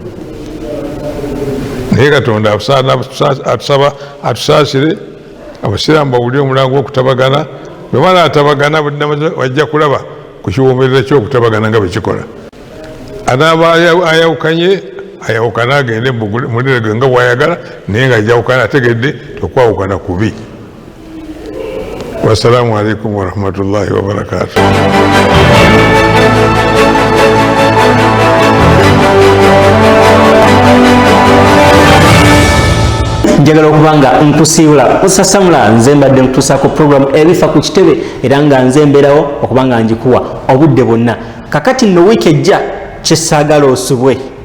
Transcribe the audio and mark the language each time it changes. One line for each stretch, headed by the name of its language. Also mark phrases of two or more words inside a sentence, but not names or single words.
Ganda: naye Katonda atusaba atusaasire abasiraamu bawulire omulango gw'okutabagana bwe banaatabagana wajja kulaba ku kiwoomerera ky'okutabagana nga bwe kikola anaaba ayawukanye ayawukana agende mulire gwe nga bw'ayagala naye nga ajawukana ategedde okwawukana kubi.
Arabic: والسلام عليكم ورحمة الله وبركاته.
Ganda: njagala okubanga nkusiibula Muusa Samlah nze mbadde nkutuusaako program Ebifa ku Kitebe era nga nze mbeerawo okubanga njikuwa obudde bwonna kakati nno wiiki ejja kyesaagala osubwe